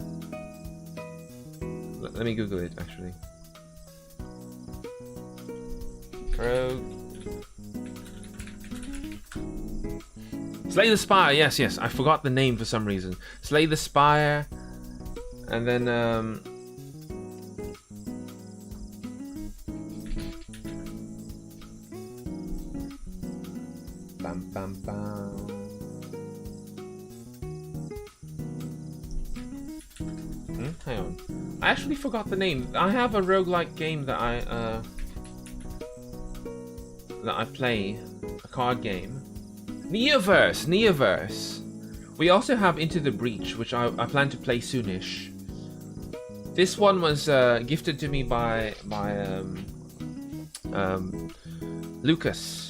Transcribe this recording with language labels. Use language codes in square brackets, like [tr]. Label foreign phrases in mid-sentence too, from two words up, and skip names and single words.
[en] Let me Google it, actually. Slay the Spire, yes, I forgot the name for some reason. Slay the Spire, and then bam bam bam. Hang on, I actually forgot the name. I have a roguelike game that I play, a card game. Neoverse. We also have Into the Breach, which I plan to play soonish. This one was gifted to me by Lucas.